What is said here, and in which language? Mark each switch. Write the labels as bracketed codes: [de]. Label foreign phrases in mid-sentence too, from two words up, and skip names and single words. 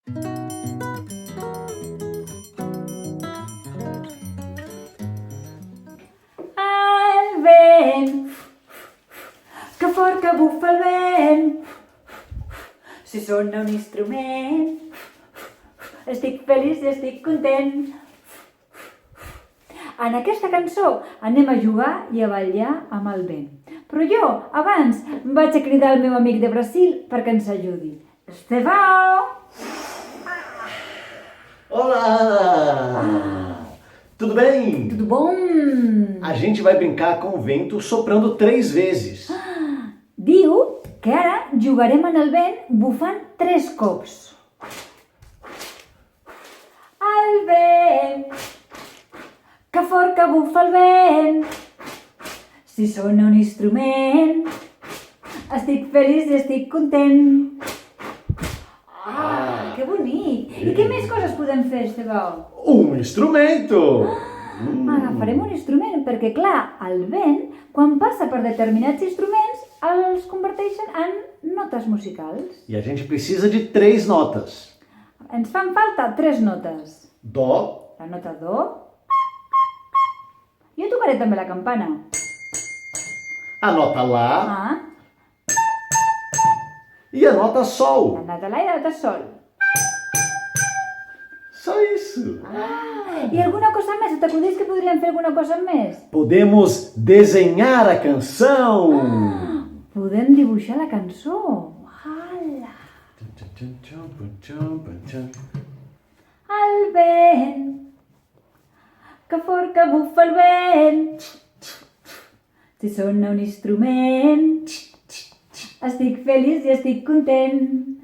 [ca] El vent, que fort que bufa el vent, si sona un instrument, estic feliç i estic content. En aquesta cançó anem a jugar i a ballar amb el vent. Però jo, abans, vaig a cridar el meu amic de Brasil perquè ens ajudi. Estevão! [pt] Olá! Tudo bem? Tudo bom? A gente vai brincar com o vento soprando 3 vezes. [ca] Diu que ara jugarem en el vent bufant 3 cops. El vent, que fort que bufa el vent, si sona un instrument, estic feliç i estic content. Que bonic! I què més coses podem fer, Estevão? [pt] Um instrumento! [ca] Agafarem un instrument perquè, clar, el vent, quan passa per determinats instruments, els converteixen en notes musicals. [pt] E a gente precisa de 3 notas. [ca] Ens fan falta 3 notes. [pt] Dó, [ca] La nota do. Jo tocaré també la campana. [pt] a nota Lá Ah, e a nota Sol. [ca] la nota la i la nota sol. [pt] Só isso. [ca] I alguna cosa més? T'acudeix que podríem fer alguna cosa més? [pt] Podemos desenhar a canção. [ca] Podem dibuixar la cançó. Hala! El vent, que fort que bufa el vent, si sona un instrument, estic feliç i estic content.